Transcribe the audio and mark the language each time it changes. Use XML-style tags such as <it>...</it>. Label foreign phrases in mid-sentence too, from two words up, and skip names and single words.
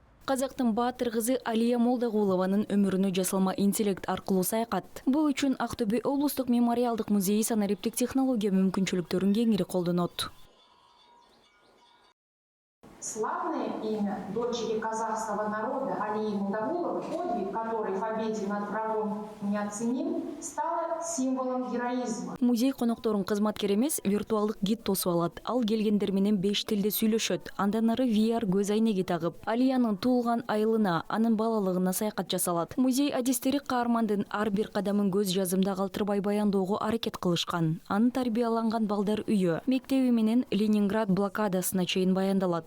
<ky>Казактын баатыр кызы Алия Молдагулованын өмүрүнө жасалма интеллект аркылуу саякат. Бул үчүн Актөбе облустук мемориалдык музейи санариптик технология мүмкүнчүлүктөрүн кеңири колдонот.</ky> <ru>Славное имя дочери казахского народа Алии Молдагуловой, подвиг, который в победе над врагом неоценим, стало символом героизма.</ru> <ky>Музей конокторун кызматкер эмес, виртуалдык гид тосуп алат. Ал келгендер менен 5 тилде сүйлөшөт. Андан ары VR көз айнеги тагып, Алиянын туулган айылына, анын балалыгына саякат жасалат. Музей адистери каармандын ар бир кадамын көз жазымда калтырбай баяндоого аракет кылышкан. Анын тарбияланган балдар үйү, мектеби менен Ленинград блокадасына чейин баяндалат.</ky>